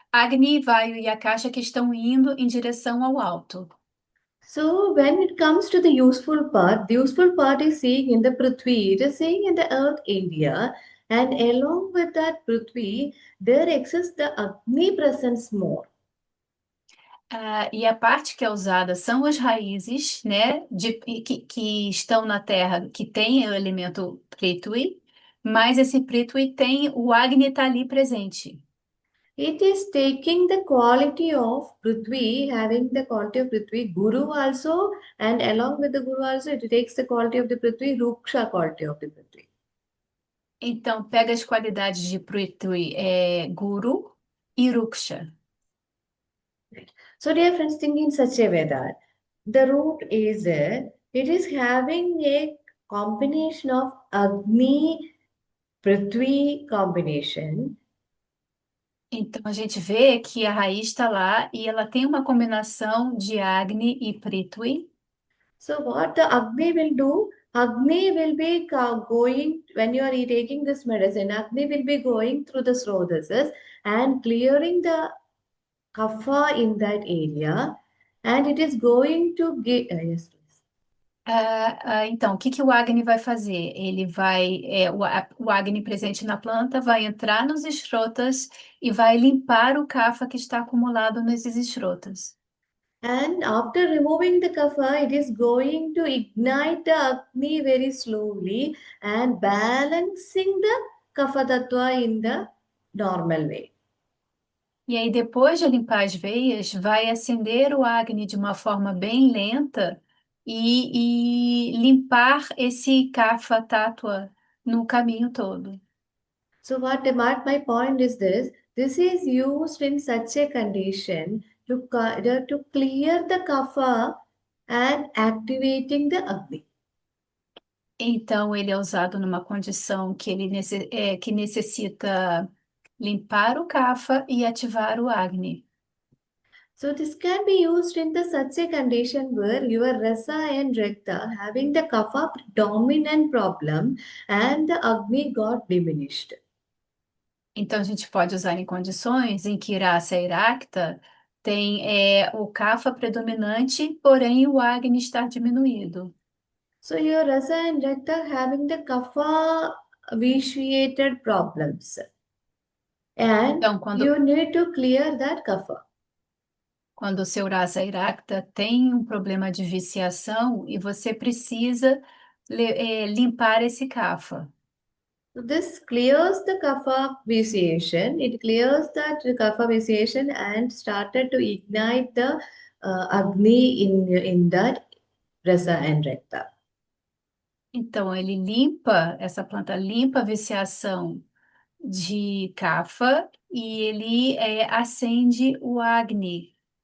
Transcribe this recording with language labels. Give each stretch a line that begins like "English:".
Portuguese: Agni, Vayu e Akasha que estão indo em direção ao alto.
English: So when it comes to the useful part is seeing in the Prithvi, it is seeing in the earth India, and along with that Prithvi, there exists the Agni presence more.
Portuguese: E a parte que é usada são as raízes, né, que estão na terra, que tem o elemento Prithvi, mas esse Prithvi tem o Agni tá ali presente.
English: It is taking the quality of Prithvi, having the quality of Prithvi, Guru also, and along with the Guru also, it takes the quality of the Prithvi, Ruksha quality of the Prithvi.
Portuguese: Então, pega as qualidades de Prithvi, Guru e Ruksha.
English: So, dear friends, think in such a way that the root is there, it is having a combination of Agni, Prithvi combination,
Portuguese: Então a gente vê que a raiz está lá e ela tem uma combinação de Agni e Prithvi.
English: So what the Agni will do? Agni will be going when you are taking this medicine. Agni will be going through the srodhases and clearing the kapha in that area, and it is going to give. Yes, please.
Portuguese: Então, o que que o Agni vai fazer? Ele vai, o Agni presente na planta vai entrar nos escrotas e vai limpar o kapha que está acumulado nesses escrotas.
English: And after removing the kapha, it is going to ignite the Agni very slowly and balancing the kapha tattva in the normal way.
Portuguese: E aí, depois de limpar as veias, vai acender o Agni de uma forma bem lenta e limpar esse kapha tátua no caminho todo.
English: So what my point is this: this is used in such a condition to clear the kapha and activating the Agni.
Portuguese: Então, ele é usado numa condição que que necessita limpar o kapha e ativar o Agni.
English: So this can be used in the such a condition where your rasa and rakta having the kapha dominant problem and the Agni got diminished.
Portuguese: Então, a gente pode usar em condições em que Rasa e Rakta tem o kapha predominante, porém o Agni está diminuído.
English: So your rasa and rakta having the kapha vitiated problems, and
Portuguese: Então,
English: you need to clear that kapha.
Portuguese: quando o seu Rasa e Rakta tem um problema de viciação e você precisa limpar esse kapha.
English: So this clears the kapha vitiation. It clears that kapha vitiation and started to ignite the Agni in that rasa and rakta.
Portuguese: Então, essa planta limpa a viciação de kapha e ele acende o Agni.